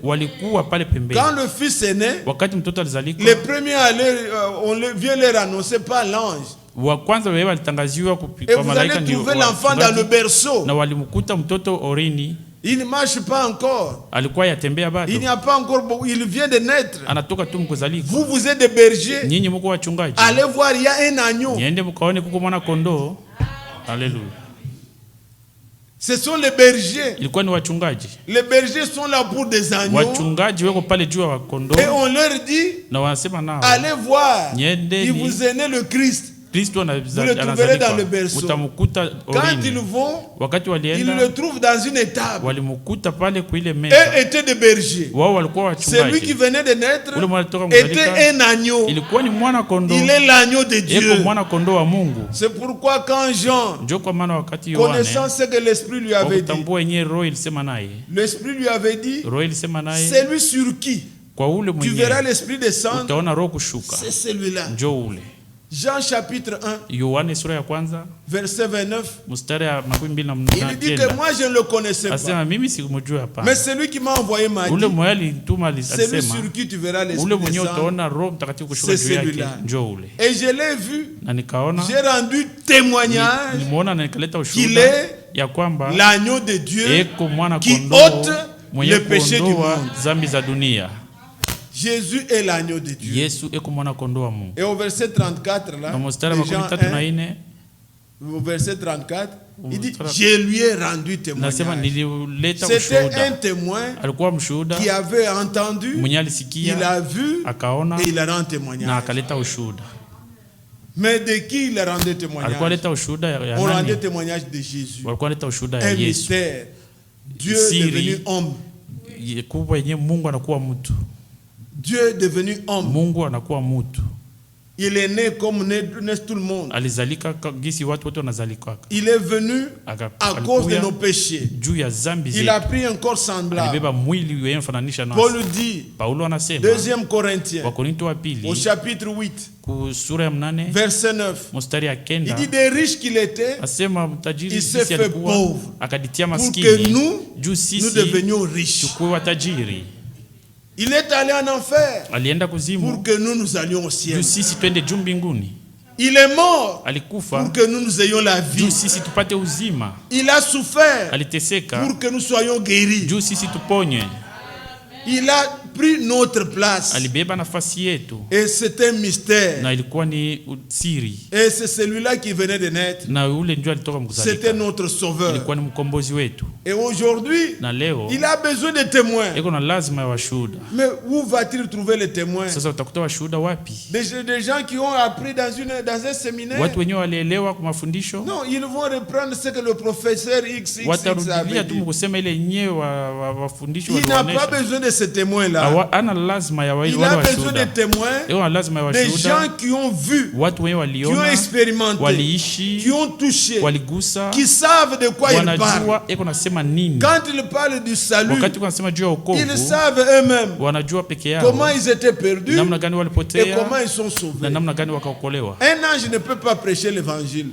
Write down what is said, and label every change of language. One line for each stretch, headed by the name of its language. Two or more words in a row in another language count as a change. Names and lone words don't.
Swahili: walikuwa pale pembeni.
French: Quand le fils est né,
Swahili: Wakati mtoto alizalika,
French: les premiers vient leur annoncer par l'ange.
Swahili: wa kwanza wewe alitangaziwa
French: Et
Swahili: kwa
French: vous
Swahili: malaika
French: allez
Swahili: ni
French: trouver l'enfant dans le berceau.
Swahili: na walimkuta mtoto orini,
French: Il ne marche pas encore.
Swahili: alikuwa yatembea bado,
French: Il n'y a pas encore beaucoup. Il vient de naître.
Swahili: anatoka tu mkuzalika.
French: Vous êtes des bergers.
Swahili: Nyinyi mko wachungaji,
French: Allez voir, il y a un agneau.
Swahili: niende mkaone kuko mwana kondoo. Haleluya.
French: Ce sont les bergers.
Swahili: Ilikuwa ni wachungaji.
French: Les bergers sont là pour des agneaux.
Swahili: Wachungaji weko pale juu ya kondoo
French: Et on leur dit,
Swahili: na wanasema nao,
French: allez voir.
Swahili: Niende
French: Il
Swahili: ni
French: vous est né le Christ.
Swahili: Kristo
French: Vous le trouverez dans le berceau.
Swahili: utamkuta
French: Quand ils
Swahili: orini.
French: vont,
Swahili: Wakati
French: ils
Swahili: walienda
French: le trouvent dans une étable.
Swahili: walimkuta pale kwa ile
French: Eux
Swahili: meza.
French: étaient des bergers.
Swahili: Wao walikuwa
French: Celui qui
Swahili: wachungaji.
French: venait de naître
Swahili: Ule mwana alitoka mzalika,
French: était un agneau.
Swahili: ilikuwa ni mwana kondoo.
French: Il est l'agneau de
Swahili: Yeko
French: Dieu.
Swahili: mwana kondoo wa Mungu.
French: C'est pourquoi quand Jean,
Swahili: Ndio kwa maana wakati Yohane
French: connaissant ce que l'Esprit lui avait dit,
Swahili: wakutambua yenyewe roho ilisema naye,
French: l'Esprit lui avait dit,
Swahili: roho ilisema naye,
French: c'est lui sur qui
Swahili: kwa ule
French: tu verras
Swahili: mwenyewe
French: l'Esprit descendre,
Swahili: utaona roho kushuka,
French: c'est celui-là.
Swahili: njoo ule.
French: Jean chapitre 1,
Swahili: Yohane sura ya kwanza
French: verset 29,
Swahili: mstari ya 29.
French: il dit que moi je ne le connaissais pas.
Swahili: Asema mimi sikumjua hapa.
French: Mais celui qui m'a envoyé m'a
Swahili: Ule
French: dit,
Swahili: mwenye alituma
French: c'est lui
Swahili: alisema,
French: sur qui tu verras
Swahili: ule
French: l'Esprit
Swahili: mwenye
French: descendre.
Swahili: utaona roho mtakatifu kushuka
French: C'est
Swahili: juu yake,
French: celui-là.
Swahili: njoo ule.
French: Et je l'ai vu,
Swahili: Na nikaona
French: j'ai rendu témoignage
Swahili: nimeona na nikaleta
French: qu'il
Swahili: ushuhuda
French: est
Swahili: ya kwamba
French: l'agneau de Dieu
Swahili: eko mwana
French: qui
Swahili: kondoo
French: ôte
Swahili: mwenye
French: le péché du
Swahili: kuondoa
French: monde.
Swahili: dhambi za dunia.
French: Jésus est l'agneau de Dieu.
Swahili: Yesu eko mwana kondoo wa Mungu.
French: Et au verset 34, là,
Swahili: Na mstari wa
French: de Jean
Swahili: 34,
French: 1, au verset 34, il dit,
Swahili: Mstari-
French: je lui ai rendu
Swahili: nasema
French: témoignage.
Swahili: nilileta
French: C'était un
Swahili: ushuhuda.
French: témoin
Swahili: Alikuwa mshuhuda
French: qui avait entendu,
Swahili: mwenye
French: il
Swahili: alisikia,
French: a vu
Swahili: akaona
French: et il a rendu
Swahili: na
French: témoignage.
Swahili: akaleta ushuhuda.
French: Mais de qui il a rendu
Swahili: Alikuwa
French: témoignage?
Swahili: aleta ushuhuda ya
French: On rendait
Swahili: nani?
French: témoignage de Jésus.
Swahili: Walikuwa aleta ushuhuda ya
French: Un
Swahili: Yesu.
French: mystère. Dieu
Swahili: Siri.
French: devenu homme.
Swahili: Kubwa yenyewe Mungu anakuwa mtu.
French: Dieu devenu homme.
Swahili: Mungu anakuwa mtu.
French: Il est né comme naît tout le monde.
Swahili: Alizalika gisi watu wote wanazalika.
French: Il est venu à cause de nos péchés.
Swahili: Juu ya zambi
French: Il a
Swahili: zetu.
French: pris un corps semblable.
Swahili: Alibeba mwili wenye mfananisha
French: Paul
Swahili: nasi.
French: dit,
Swahili: Paulo anasema
French: 2 Corinthiens,
Swahili: Wakorinto wa
French: au
Swahili: pili
French: chapitre 8,
Swahili: ku sura ya 8
French: verset 9,
Swahili: mstari ya
French: il
Swahili: 9
French: dit des riches qu'il était
Swahili: asema mtajiri
French: il s'est
Swahili: sisi
French: fait
Swahili: alikuwa
French: pauvre
Swahili: akaditia
French: pour que
Swahili: maskini
French: nous,
Swahili: juu
French: nous
Swahili: sisi
French: devenions riches.
Swahili: tukuwe watajiri.
French: Il est allé en enfer
Swahili: Alienda
French: pour
Swahili: kuzimu
French: que nous allions au ciel.
Swahili: juu sisi twende juu mbinguni.
French: Il est mort
Swahili: Alikufa
French: pour que nous ayons la vie.
Swahili: juu sisi tupate uzima.
French: Il a souffert
Swahili: Aliteseka
French: pour que nous soyons guéris.
Swahili: juu sisi tuponywe.
French: Il a pris notre place.
Swahili: Alibeba nafasi yetu
French: Et c'est un mystère.
Swahili: na ilikuwa ni siri,
French: Et c'est celui-là qui venait de naître.
Swahili: na ule ndio alitoka
French: C'était
Swahili: mkuzalika,
French: notre sauveur.
Swahili: ilikuwa ni mkombozi wetu.
French: Et aujourd'hui,
Swahili: Na leo
French: il a besoin de témoins.
Swahili: iko na lazima ya washuhuda.
French: Mais où va-t-il trouver les témoins?
Swahili: Sasa utakuta washuhuda wapi?
French: Des gens qui ont appris dans un séminaire.
Swahili: Watu wenyewe walielewa kwa mafundisho,
French: Non, ils vont reprendre ce que le professeur XXX
Swahili: watarudilia
French: avait
Swahili: tu
French: dit.
Swahili: kusema ile yenyewe wafundisho
French: Il n'a pas
Swahili: walionyesha.
French: besoin de ces témoins-là.
Swahili: Ana lazima ya wale
French: Il a besoin
Swahili: washuhuda,
French: de témoins,
Swahili: iko na lazima ya
French: des gens
Swahili: washuhuda,
French: qui ont vu,
Swahili: watu wenyewe
French: qui ont
Swahili: waliona,
French: expérimenté,
Swahili: waliishi,
French: qui ont touché,
Swahili: waligusa,
French: qui savent de quoi ils parlent.
Swahili: wanajua iko nasema nini.
French: Quand ils parlent du salut,
Swahili: Wakati wanasema juu ya
French: ils
Swahili: wokovu,
French: savent eux-mêmes
Swahili: wanajua peke yao
French: comment ils étaient perdus
Swahili: namna gani
French: et
Swahili: walipotea
French: comment ils sont
Swahili: na
French: sauvés.
Swahili: namna gani wakaokolewa.
French: Un ange ne peut pas prêcher l'évangile.